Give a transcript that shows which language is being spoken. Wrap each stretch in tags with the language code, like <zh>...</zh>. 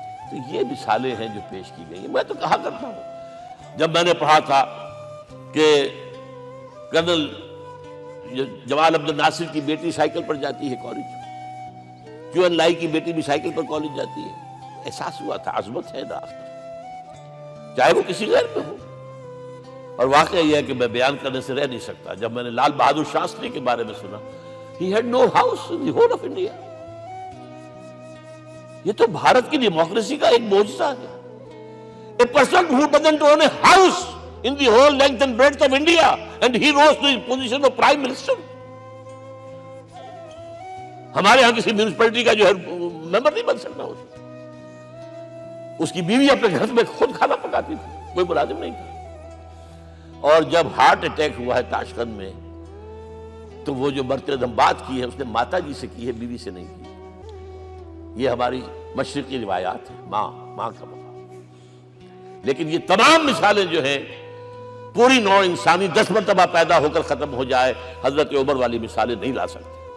<ur>تو یہ مثالیں ہیں جو پیش کی گئی ہیں. میں تو کہا کرتا ہوں، جب میں نے پڑھا تھا کہ کرنل جمال عبد الناصر کی بیٹی سائیکل پر جاتی ہے کالج، کیو این لائی کی بیٹی بھی سائیکل پر کالج جاتی ہے، احساس ہوا تھا عظمت ہے نا، چاہے وہ کسی غیر پہ ہو. اور واقعہ یہ ہے کہ میں بیان کرنے سے رہ نہیں سکتا. جب میں نے لال بہادر شاستری کے بارے میں سنا،</ur> <en>he had no house in the whole of India.</en> <ur>یہ تو بھارت کی ڈیموکریسی کا ایک معجزہ ہے.</ur> <en>A person who doesn't own a house in the whole length and breadth of India, and he rose to the position of Prime Minister.</en> <ur>ہمارے ہاں کسی میونسپلٹی کا جو ہے ممبر نہیں بن سکتا اس کی بیوی اپنے گھر میں خود کھانا پکاتی تھی، کوئی ملازم نہیں تھا۔ اور جب ہارٹ اٹیک ہوا ہے تاشقند میں تو وہ جو مرتے دم بات کی ہے اس نے ماتا جی سے کی ہے، بیوی سے نہیں کی۔ یہ ہماری مشرقی روایات ہیں، ماں کا مقام۔ لیکن یہ تمام مثالیں جو ہیں پوری نوع انسانی 10 مرتبہ پیدا ہو کر ختم ہو جائے، حضرت عمر والی مثالیں نہیں لا سکتے۔</ur>